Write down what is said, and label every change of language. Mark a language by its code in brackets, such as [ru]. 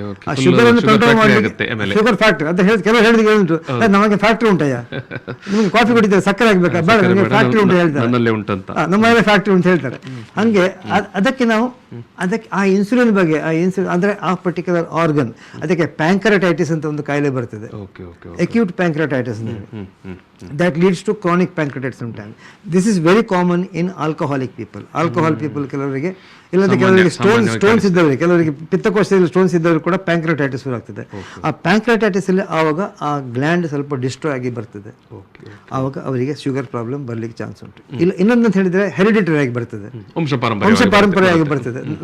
[kn] ಆ ಶುಗರ್ ಅನ್ನು ಕಂಟ್ರೋಲ್ ಮಾಡಲಿಕ್ಕೆ ಶುಗರ್ ಫ್ಯಾಕ್ಟ್ರಿ ಅಂತ ಹೇಳಿ ಕೆಲವರು ಹೇಳಿದ್ರೆ ಉಂಟು, ನಮಗೆ ಫ್ಯಾಕ್ಟ್ರಿ ಉಂಟಯ್ಯ, ನಿಮ್ಗೆ ಕಾಫಿ ಕುಡಿತಾರೆ ಸಕ್ಕರೆ ಆಗ್ಬೇಕಾ, ಬೇಡ ನಮಗೆ ಫ್ಯಾಕ್ಟ್ರಿ ಉಂಟು ಹೇಳ್ತಾರೆ, ನಮ್ಮಲ್ಲೇ ಫ್ಯಾಕ್ಟ್ರಿ ಉಂಟು ಹೇಳ್ತಾರೆ. ಹಂಗೆ ಅದಕ್ಕೆ ನಾವು ಆ ಇನ್ಸುಲಿನ್ ಬಗ್ಗೆ, ಆ ಇನ್ಸುಲಿನ್ ಅಂದ್ರೆ ಆ ಪರ್ಟಿಕ್ಯುಲರ್ ಆರ್ಗನ್, ಅದಕ್ಕೆ ಪ್ಯಾಂಕ್ರೆಟೈಟಿಸ್ ಅಂತ ಒಂದು ಕಾಯಿಲೆ ಬರ್ತದೆ, acute pancreatitis. [en] that leads to chronic pancreatitis sometimes. This is very common in alcoholic people. Alcohol people [kn] ಕೆಲವರಿಗೆ, ಇಲ್ಲದೆ ಕೆಲವರಿಗೆ ಸ್ಟೋನ್ಸ್ ಇದ್ದವರಿಗೆ, ಕೆಲವರಿಗೆ ಪಿತ್ತಕೋಶದಲ್ಲಿ ಸ್ಟೋನ್ಸ್ ಇದ್ದವರು ಕೂಡ ಪ್ಯಾಂಕ್ರೆಟೈಟಿಸ್ ಶುರುವಾಗ್ತದೆ. ಆ ಪ್ಯಾಂಕ್ರೆಟೈಟಿಸ್ ಅಲ್ಲಿ ಆವಾಗ ಆ ಗ್ಲ್ಯಾಂಡ್ ಸ್ವಲ್ಪ ಡಿಸ್ಟ್ರಾಯ್ ಆಗಿ ಬರ್ತದೆ. ಆವಾಗ ಅವರಿಗೆ ಶುಗರ್ ಪ್ರಾಬ್ಲಮ್ ಬರ್ಲಿಕ್ಕೆ ಚಾನ್ಸ್ ಉಂಟು. ಇಲ್ಲ ಇನ್ನೊಂದಂತ ಹೇಳಿದ್ರೆ ಹೆರಿಡಿಟರಿ ಆಗಿ ಬರ್ತದೆ, ವಂಶ ಪಾರಂಪರ್ಯವಾಗಿ ಬರ್ತದೆ.